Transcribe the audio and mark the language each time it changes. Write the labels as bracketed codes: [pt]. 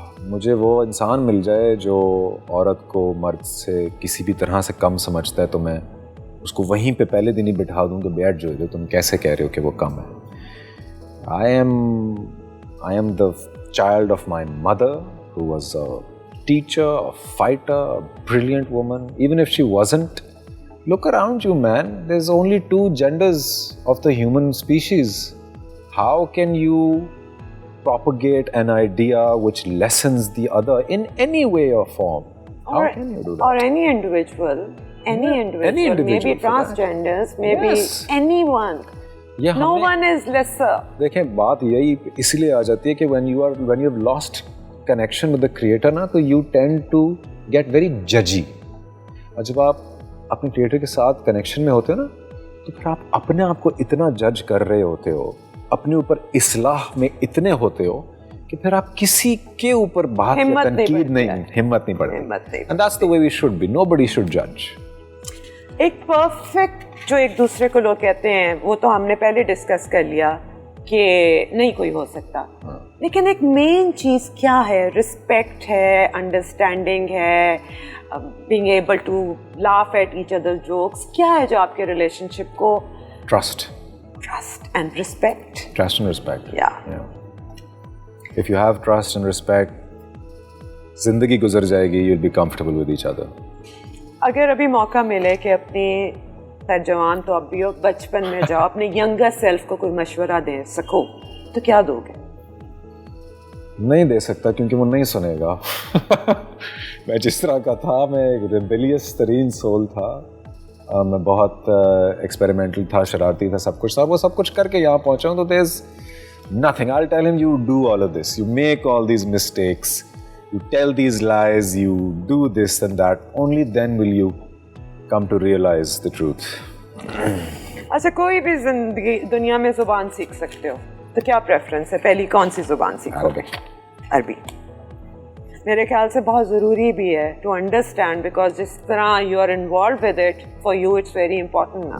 [hi] मुझे वो इंसान मिल जाए जो औरत को मर्द से किसी भी तरह से कम समझता है, तो मैं उसको वहीं पे पहले दिन ही बिठा दूँ कि बैठ जो तुम कैसे कह रहे हो कि वो कम है. [en] I am the child of my mother who was a teacher, a fighter, a brilliant woman. Even if she wasn't, look around you, man. There's only 2 genders of the human species. How can you propagate an idea which lessens the other in any way or form? How can you do that? Or any individual, maybe transgenders, maybe anyone. No one is lesser. [hi] देखें, बात यही इसलिए आ जाती है कि [en] when you've lost connection with the creator [hi] ना, तो [en] you tend to get very judgy. [hi] और जब आप अपने creator के साथ connection में होते हो ना, तो फिर आप अपने आप को इतना जज कर रहे होते हो, अपने ऊपर इस्लाह में इतने होते हो कि फिर आप किसी के ऊपर बात या तनकीद हिम्मत नहीं पड़ती. [en] And that's the way we should be. Nobody should judge. [hi] एक परफेक्ट जो एक दूसरे को लोग कहते हैं, वो तो हमने पहले डिस्कस कर लिया कि नहीं कोई हो सकता. लेकिन एक मेन चीज़ क्या है? रिस्पेक्ट है, अंडरस्टैंडिंग है, [en] Being able to laugh at each other jokes. [hi] क्या है जो आपके रिलेशनशिप को? [en] Trust and respect. Trust and respect. Yeah. If you have trust and respect, [hi] जिंदगी गुजर जाएगी. [en] You'll be comfortable with each other. [hi] अगर अभी मौका मिले कि अपनी जवान तो अब भी हो, बचपन में जाओ, अपने यंगर सेल्फ को कोई मशवरा दे सको, तो क्या दोगे? नहीं दे सकता, क्योंकि वो नहीं सुनेगा. मैं जिस तरह का था, मैं एक रिबेलियस तरीन सोल था. मैं बहुत एक्सपेरिमेंटल था, शरारती था, सब कुछ था. वो सब कुछ करके यहाँ पहुँचा हूँ, तो [en] There is nothing. I'll tell him, you do all of this, you make all these mistakes, you tell these lies, you do this and that. Only then will you come to realize the truth. [hi] अच्छा, कोई भी जिंदगी दुनिया में जुबान सीख सकते हो, तो क्या प्रेफरेंस है? पहली कौन सी जुबान सीखोगे? अरबी. मेरे ख्याल से बहुत ज़रूरी भी है [en] to understand, because [hi] जिस तरह [en] You are involve with it, for you it's very important now.